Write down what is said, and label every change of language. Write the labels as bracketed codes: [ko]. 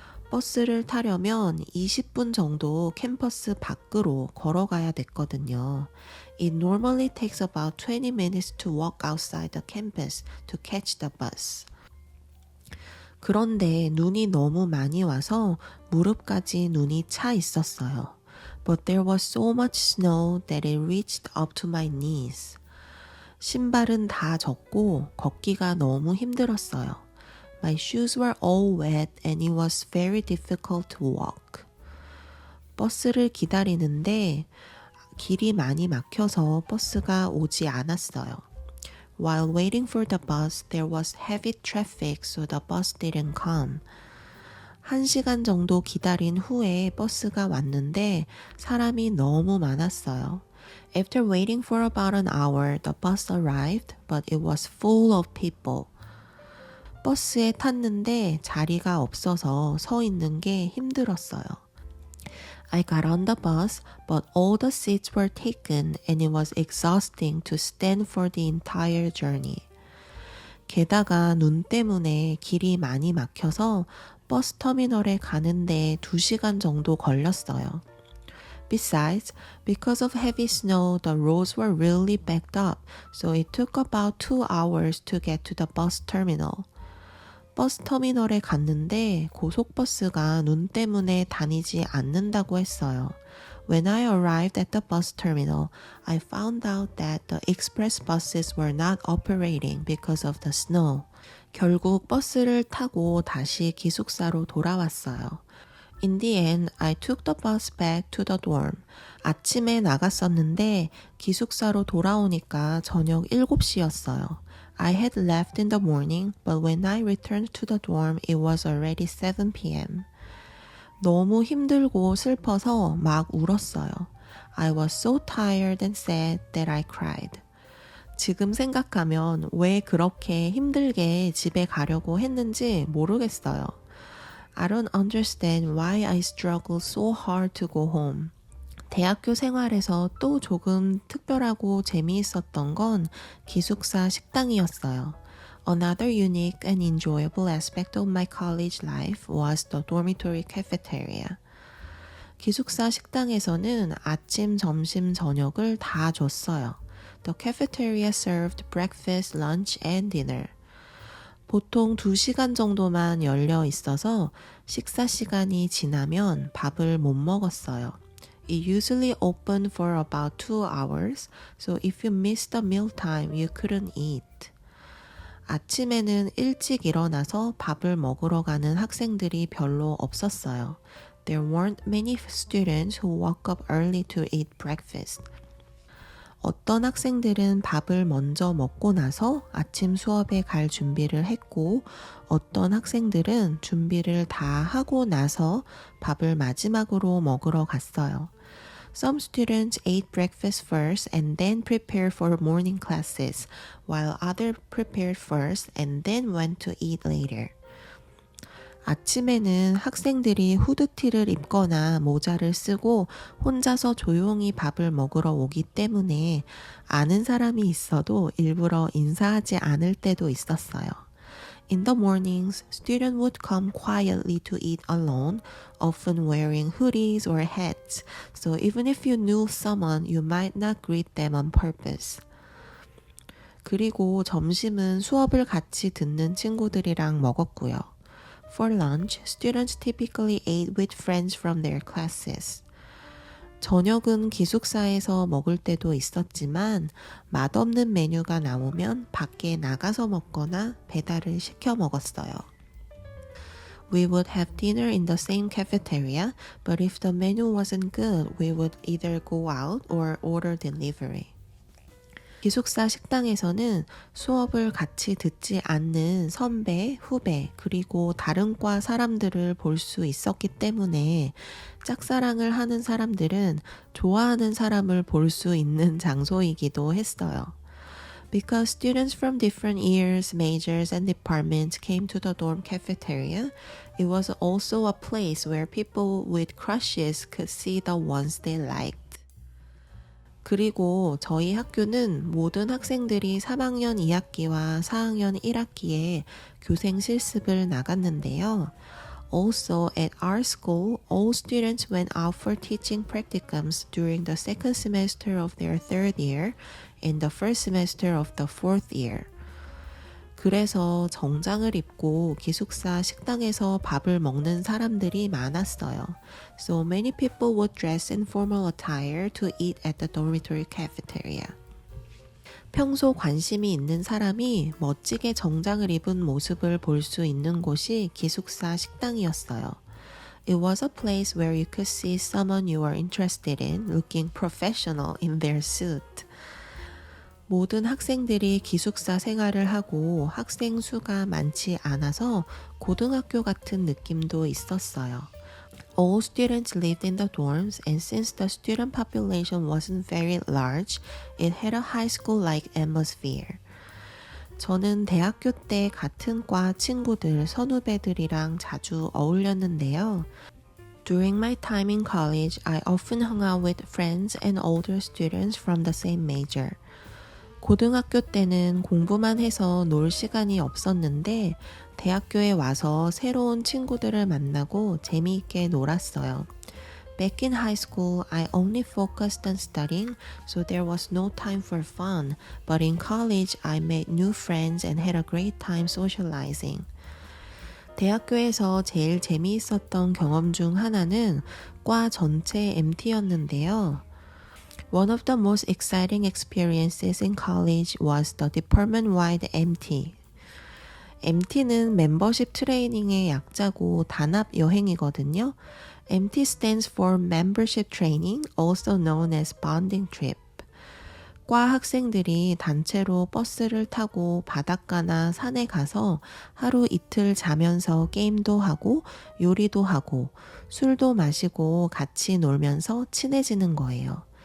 [ko] 버스를 타려면 20분 정도 캠퍼스 밖으로 걸어가야 됐거든요. [en] It normally takes about 20 minutes to walk outside the campus to catch the bus. [ko] 그런데 눈이 너무 많이 와서 무릎까지 눈이 차 있었어요. [en] But there was so much snow that it reached up to my knees. [ko] 신발은 다 젖고 걷기가 너무 힘들었어요. [en] My shoes were all wet and it was very difficult to walk. [ko] 버스를 기다리는데 길이 많이 막혀서 버스가 오지 않았어요. [en] While waiting for the bus, there was heavy traffic, so the bus didn't come. [ko] 1시간 정도 기다린 후에 버스가 왔는데 사람이 너무 많았어요. [en] After waiting for about an hour, the bus arrived, but it was full of people. [ko] 버스에 탔는데 자리가 없어서 서 있는 게 힘들었어요. [en] I got on the bus, but all the seats were taken and it was exhausting to stand for the entire journey. [ko] 게다가 눈 때문에 길이 많이 막혀서 버스 터미널에 가는데 2시간 정도 걸렸어요. [en] Besides, because of heavy snow, the roads were really backed up, so it took about 2 hours to get to the bus terminal. [ko] 버스 터미널에 갔는데 고속버스가 눈 때문에 다니지 않는다고 했어요. [en] When I arrived at the bus terminal, I found out that the express buses were not operating because of the snow. [ko] 결국 버스를 타고 다시 기숙사로 돌아왔어요. [en] In the end, I took the bus back to the dorm. [ko] 아침에 나갔었는데 기숙사로 돌아오니까 저녁 7시였어요. [en] I had left in the morning, but when I returned to the dorm, it was already 7 p.m. [ko] 너무 힘들고 슬퍼서 막 울었어요. [en] I was so tired and sad that I cried. [ko] 지금 생각하면 왜 그렇게 힘들게 집에 가려고 했는지 모르겠어요. [en] I don't understand why I struggle so hard to go home. [ko] 대학교 생활에서 또 조금 특별하고 재미있었던 건 기숙사 식당이었어요. [en] Another unique and enjoyable aspect of my college life was the dormitory cafeteria. [ko] 기숙사 식당에서는 아침, 점심, 저녁을 다 줬어요. [en] The cafeteria served breakfast, lunch, and dinner. [ko] 보통 2시간 정도만 열려 있어서 식사 시간이 지나면 밥을 못 먹었어요. [en] It usually opened for about 2 hours, so if you missed the meal time, you couldn't eat. [ko] 아침에는 일찍 일어나서 밥을 먹으러 가는 학생들이 별로 없었어요. [en] There weren't many students who woke up early to eat breakfast. [ko] 어떤 학생들은 밥을 먼저 먹고 나서 아침 수업에 갈 준비를 했고 어떤 학생들은 준비를 다 하고 나서 밥을 마지막으로 먹으러 갔어요. [en] Some students ate breakfast first and then prepared for morning classes, while others prepared first and then went to eat later. [ko] 아침에는 학생들이 후드티를 입거나 모자를 쓰고 혼자서 조용히 밥을 먹으러 오기 때문에 아는 사람이 있어도 일부러 인사하지 않을 때도 있었어요. [en] In the mornings, students would come quietly to eat alone, often wearing hoodies or hats, so even if you knew someone, you might not greet them on purpose. [ko] 그리고 점심은 수업을 같이 듣는 친구들이랑 먹었고요. [en] For lunch, students typically ate with friends from their classes. [ko] 저녁은 기숙사에서 먹을 때도 있었지만 맛없는 메뉴가 나오면 밖에 나가서 먹거나 배달을 시켜 먹었어요. [en] We would have dinner in the same cafeteria, but if the menu wasn't good, we would either go out or order delivery. [ko] 기숙사 식당에서는 수업을 같이 듣지 않는 선배, 후배, 그리고 다른 과 사람들을 볼 수 있었기 때문에 짝사랑을 하는 사람들은 좋아하는 사람을 볼 수 있는 장소이기도 했어요. [en] Because students from different years, majors, and departments came to the dorm cafeteria, it was also a place where people with crushes could see the ones they liked. [ko] 그리고 저희 학교는 모든 학생들이 3학년 2학기와 4학년 1학기에 교생 실습을 나갔는데요. [en] Also, at our school, all students went out for teaching practicums during the second semester of their third year and the first semester of the fourth year. [ko] 그래서 정장을 입고 기숙사 식당에서 밥을 먹는 사람들이 많았어요. [en] So many people would dress in formal attire to eat at the dormitory cafeteria. [ko] 평소 관심이 있는 사람이 멋지게 정장을 입은 모습을 볼 수 있는 곳이 기숙사 식당이었어요. [en] It was a place where you could see someone you were interested in looking professional in their suit. [ko] 모든 학생들이 기숙사 생활을 하고 학생 수가 많지 않아서 고등학교 같은 느낌도 있었어요. [en] All students lived in the dorms, and since the student population wasn't very large, it had a high school-like atmosphere. [ko] 저는 대학교 때 같은 과 친구들, 선후배들이랑 자주 어울렸는데요. [en] During my time in college, I often hung out with friends and older students from the same major. [ko] 고등학교 때는 공부만 해서 놀 시간이 없었는데 대학교에 와서 새로운 친구들을 만나고 재미있게 놀았어요. [en] Back in high school, I only focused on studying, so there was no time for fun. But in college, I made new friends and had a great time socializing. [ko] 대학교에서 제일 재미있었던 경험 중 하나는 과 전체 MT였는데요. [en] One of the most exciting experiences in college was the department-wide MT. [ko] MT는 membership 트레이닝의 약자고 단합 여행이거든요. [en] MT stands for Membership Training, also known as Bonding Trip. [ko] 과 학생들이 단체로 버스를 타고 바닷가나 산에 가서 하루 이틀 자면서 게임도 하고 요리도 하고 술도 마시고 같이 놀면서 친해지는 거예요.